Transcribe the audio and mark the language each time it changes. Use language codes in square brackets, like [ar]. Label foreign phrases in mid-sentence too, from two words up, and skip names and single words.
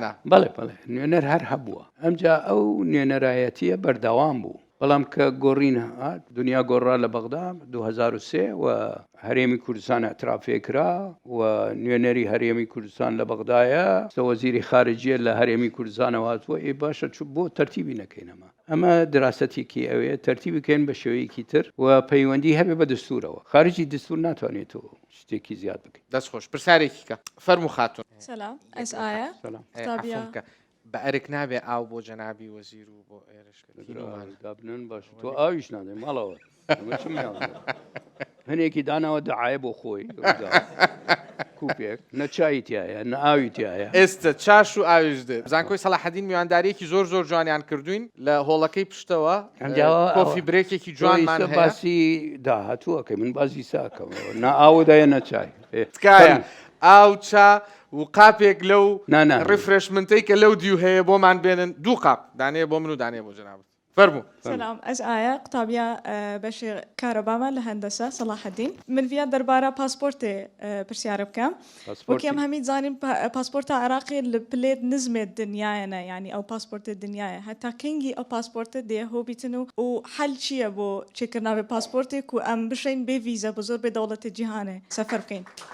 [ckb] بەڵێ نوێنەر هەر هەبووە ئەمجا ئەو نوێنەرایەتیە بەردەوام بوو بەڵام کە گۆڕینە دنیا گۆڕا لە بەغدا 2003 و هەرێمی کوردستان اعترافێ کرا و نوێنەری هەرێمی کوردستان لە بەغدایە وەزیری خارجیە لە هەرێمی کوردستانەوە هاتووە باشە بۆ تەرتیبی نەکەینەمە ئەمە دراستێکی ئەوەیە تەرتیبی بکەین بە شێوەیەکی تر و پەیوەندی هەبێ بە دەستورەوە خارجی دەستور ناتوانێتەوە شتێکی زیاد بکەین دەستخۆش پرسیارێکی کە فەرموو خاتون [ku] سلام از آیە قوتابیە [ckb] عەفوم کە بە ئەرک نابێ ئاو بۆ جەنابی وەزیر و بۆ دابنن باش تۆ ئاویش نادەی ماڵەوە هەنێکی داناوە دەعایە بۆ خۆی کوپێک نەچایی تایە نە ئاوی تایە ئێستا چاش و ئاویش دێ زانکۆی سەلاحەدین میوانداریەکی زۆر جوانیان کردوین لە هۆڵەکەی پشتەوە کۆفی برێکێکی جوانمان هەیە باسی داهاتووەکەی من بازی ساکەمەوە نا ئاودایە نەچای تکایە ئاو چا و قاپێک لەو ڕفرشمنتەی کە لەو دیو هەیە بۆمان بێنن دوو قاپ دانەیە بۆ من و دانەیە بۆ جەنابەت فەرموو [ku] سلام از آیە قوتابیە بەشی کارەبامان لە هەندەسە سەلاحەدین من ڤیان دەربارە پاسپۆرتێ پرسیارە بکەم وەکێم هەمی زانین پاسپۆرتە عێراقی لە پلێت نزمێت دنیایەنە ینی ئەو پاسپۆرتە دنیایە هەتا کەنگی ئەو پاسپۆرتە دێ هۆبیتن و حەل چییە بۆ چێکردناوێ پاسپۆرتێک و ئەم بشین بێ ڤیزە بە زۆر بێ دەوڵەتی جیهانێ سەفەر بکەین